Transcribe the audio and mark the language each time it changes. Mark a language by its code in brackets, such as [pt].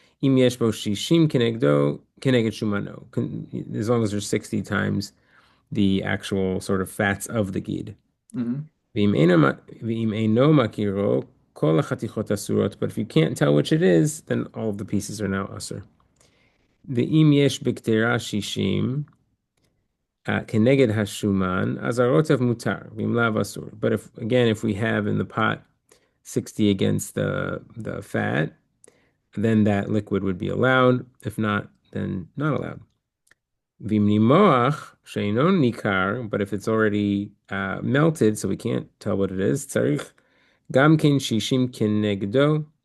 [he] Im yesh bo shishim kenegdo keneged shumano. [en] As long as there's 60 times the actual sort of fats of the gid. But if you can't tell which it is, then all of the pieces are now asur. [he] ואם יש בקטרה 60 כנגד השומן, אז הרוטב מותר, ואם לאו אסור. [en] But if we have in the pot 60 against the fat, then that liquid would be allowed. If not, then not allowed. [he] ואם נימוח שאינו ניכר, [en] but if it's already melted, so we can't tell what it is, [he] צריך גם כן 60 כנגדו.